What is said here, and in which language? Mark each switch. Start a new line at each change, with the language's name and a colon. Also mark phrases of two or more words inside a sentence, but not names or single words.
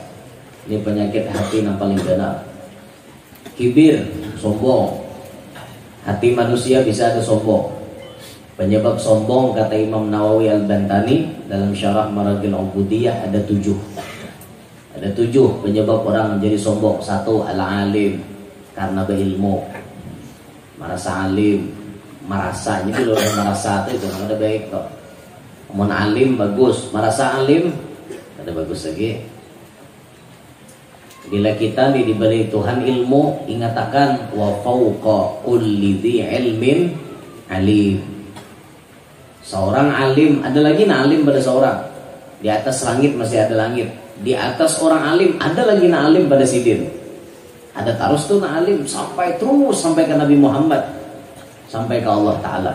Indonesian: Ini penyakit hati yang paling ganas. Kibir, sombong. Hati manusia bisa ada sombong. Penyebab sombong kata Imam Nawawi Al-Bantani dalam Syarah Maragil Ubudiyah ada 7. Ada 7 penyebab orang menjadi sombong. 1 al-alim, karena berilmu, merasa alim, merasa.
Banjar: Jadi kalau merasa itu ada baik kok. Mau alim bagus, merasa alim ada bagus lagi. Bila kita diberi Tuhan ilmu, ingatakan
Arabic: wa fauqa kulli dzi ilmin alim.
Banjar: Seorang alim, ada lagi alim pada seorang. Di atas langit masih ada langit. Di atas orang alim ada lagi alim pada sidin. Ada terus tuh alim sampai ke Nabi Muhammad, sampai ke Allah Taala.